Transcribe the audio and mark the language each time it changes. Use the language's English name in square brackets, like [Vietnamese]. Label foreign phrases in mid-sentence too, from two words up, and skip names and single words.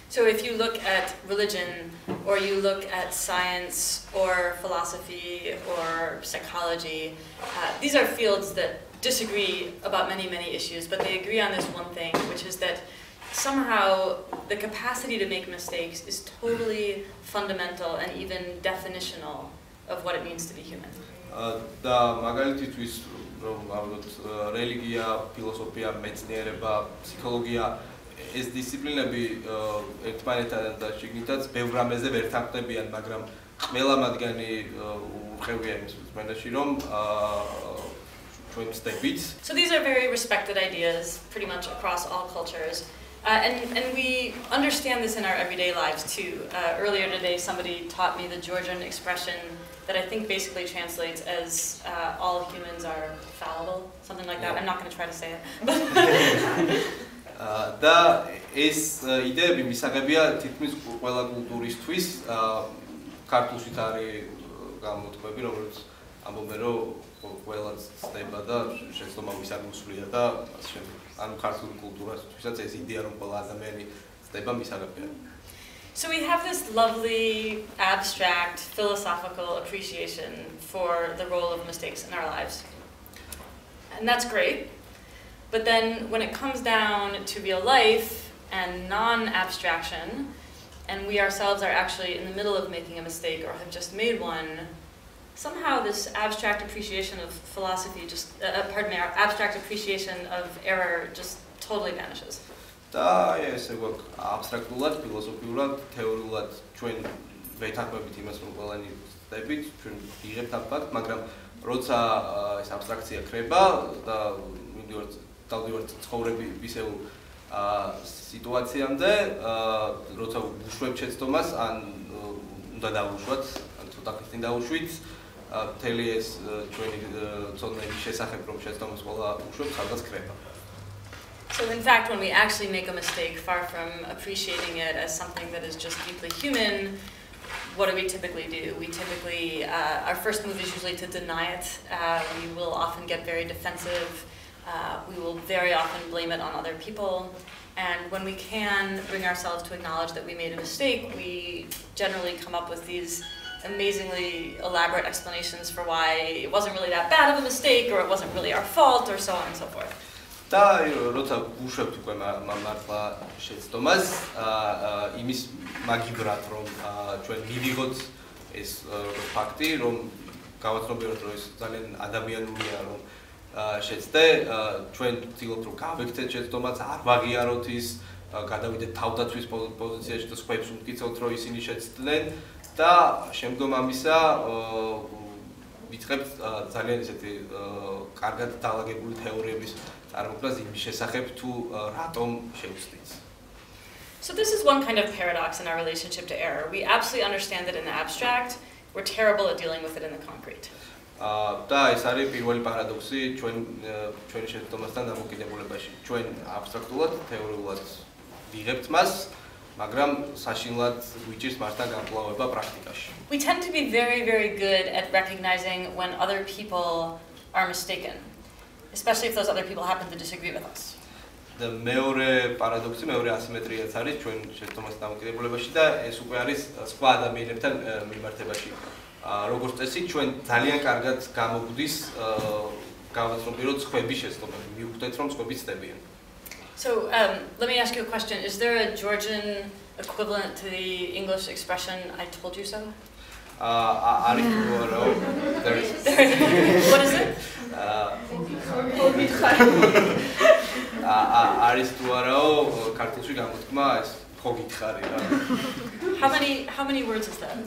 [English] So if you look at religion, or you look at science, or philosophy, or psychology, these are fields that disagree about many, many issues, but they agree on this one thing, which is that somehow the capacity to make mistakes is totally fundamental and even definitional of what it means to be human. [Georgian] და მაგალითისთვის რომ ავიღოთ რელიგია, ფილოსოფია, მეცნიერება, ფსიქოლოგია ეს დისციპლინები ერთმანეთთან და შიგნითაც ბევრ რამეზე ვერ თანხმდებიან, მაგრამ ყველა მათგანი უხევია იმის მენაში რომ ჩვენ ვწდებით. [English] So these are very respected ideas pretty much across all cultures. And we understand this in our everyday lives too. Earlier today somebody taught me the Georgian expression that I think basically translates as all humans are fallible, something like that. I'm not going to try to say it. [Georgian] და ეს იდეები მისაღებია თითქმის ყველა კულტურისთვის. ქართულშიც არის გამოთქვები, რომელიც ამბობენ, რომ ყველა ცდება და შეცდომა მისაგუსვლია და ასე შემდეგ. ანუ ქართულ კულტურაშიც ეს იდეა რომ ყველა ადამიანი ცდება მისაღებია. [English] So we have this lovely, abstract, philosophical appreciation for the role of mistakes in our lives. And that's great. But then when it comes down to real life and non-abstraction, and we ourselves are actually in the middle of making a mistake or have just made one, somehow this abstract appreciation of philosophy our abstract appreciation of error just totally vanishes. [Georgian] და ესე გვაქვს აბსტრაქტულად, ფილოსოფიურად, თეორიულად ჩვენ ვეთანხმებით იმას, რომ ყველანი ვწდებით, ჩვენ ვიღებთ ამ ფაქტს, მაგრამ როცა ეს აბსტრაქცია ქრება და დავდივართ ცხოვრების ისევ სიტუაციამდე, როცა ვუშვებთ შეცდომას, ან უნდა დავუშვათ, ან ცოტა ხნის წინ დავუშვით, მთელი ეს ჩვენი ცოდნების შესახებ, რომ შეცდომას ყველა უშვებთ, ხალხს ქრება. [English] So in fact, when we actually make a mistake, far from appreciating it as something that is just deeply human, what do we typically do? We typically, our first move is usually to deny it. We will often get very defensive. We will very often blame it on other people. And when we can bring ourselves to acknowledge that we made a mistake, we generally come up with these amazingly elaborate explanations for why it wasn't really that bad of a mistake, or it wasn't really our fault, or so on and so forth. [Georgian] და როცა ვუშვებთ უკვე მართლა შეცდომას, იმის მაგივრად რომ ჩვენ მივიღოთ ეს ფაქტი, რომ გავაცნობიეროთ, რომ ეს ძალიან ადამიანურია, რომ შეცდე, ჩვენ ვცდილობთ რომ გავექცეთ შეცდომას, არ ვაღიაროთ ის, გადავიდეთ თავდაცვის პოზიციაში და სხვებს ვმტკიცებთ, რომ ისინი შეცდნენ და შემდგომ ამისა ვიწყებთ ძალიან ისეთი კარგად დალაგებული თეორიების წარმოქმნას იმის შესახებ თუ რატომ შევცდით. [English] So this is one kind of paradox in our relationship to error. We absolutely understand it in the abstract. We're terrible at dealing with it in the concrete. [Georgian] და ეს არის პირველი პარადოქსი ჩვენი შეცდომასთან დამოკიდებულებაში. ჩვენ აბსტრაქტულად, თეორიულად ვიღებთ მას, მაგრამ საშინლად გვიჭირს მასთან განკლავება პრაქტიკაში. [English] We tend to be very, very good at recognizing when other people are mistaken, especially if those other people happen to disagree with us. [Georgian] და მეორე პარადოქსი, მეორე ასიმეტრიაც არის ჩვენ შეცდომასთან დამოკიდებულებაში და ეს უკვე არის სხვა ადამიანებთან მიმართებაში. როგორც წესი, ჩვენ ძალიან კარგად გამოგვდის გავაცნობიეროთ სხვების შეცდომები, მივხვდეთ რომ სხვები ცდებიან. [English] So let me ask you a question. Is there a Georgian equivalent to the English expression, I told you so? What is it? How many words is that?